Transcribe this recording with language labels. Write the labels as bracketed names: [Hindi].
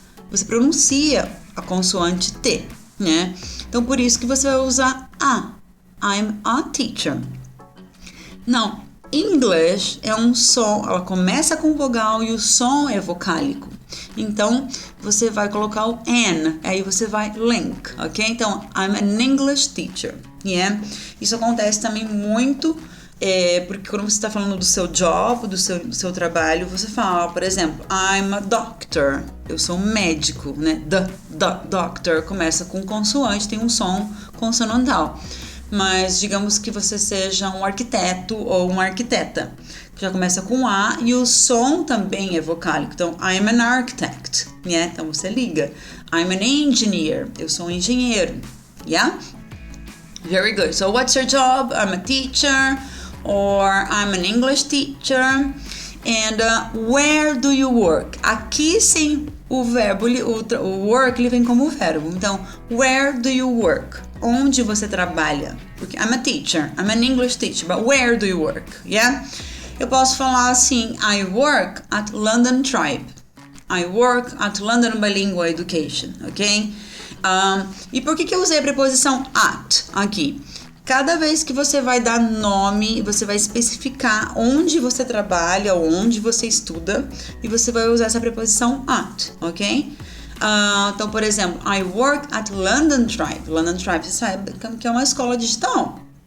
[Portuguese] Você pronuncia a consoante T, né? Então por isso que você vai usar a. [English] I'm a teacher. [Portuguese] Não, English é um som, ela começa com vogal e o som é vocálico. Então, você vai colocar o an, aí você vai link, ok? Então, [English] I'm an English teacher, yeah? [Portuguese] Isso acontece também muito, porque quando você está falando do seu job, do seu trabalho, você fala, por exemplo, [English] I'm a doctor, [Portuguese] eu sou um médico, né? Doctor começa com consoante, tem um som consonantal. Mas digamos que você seja um arquiteto ou uma arquiteta, que já começa com A e o som também é vocálico. Então, [English] I'm an architect, yeah? [Portuguese] Então você liga. [English] I'm an engineer, [Portuguese] eu sou um engenheiro, [English] yeah? Very good. So what's your job? I'm a teacher or I'm an English teacher. And where do you work? [Portuguese] Aqui sim, o verbo, o work, ele vem como verbo. Então, [English] where do you work? [Portuguese] Onde você trabalha? [English] Porque I'm a teacher, I'm an English teacher, but where do you work? Yeah? [Portuguese] Eu posso falar assim, [English] I work at London Tribe. I work at London Bilingual Education, ok? [Portuguese] E por que eu usei a preposição at aqui? Cada vez que você vai dar nome, você vai especificar onde você trabalha, onde você estuda, e você vai usar essa preposição at, ok? Então, por exemplo, [English] I work at London Tribe. [Portuguese] London Tribe, você sabe que é uma escola digital.